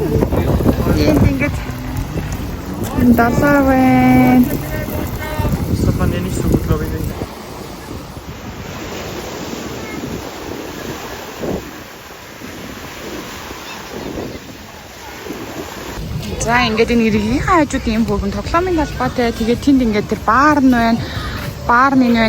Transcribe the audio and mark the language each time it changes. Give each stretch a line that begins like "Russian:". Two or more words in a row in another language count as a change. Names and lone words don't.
Mongolian: Энд ингээд далаа байна.
German: Das hat man hier nicht so gut, glaube ich.
Mongolian: За ингээд энэ иргэний хажууд ийм хөргөн тоглоомын талбайтай. Тэгээд тэнд ингээд тэр баар нь байна. Баар нь байна.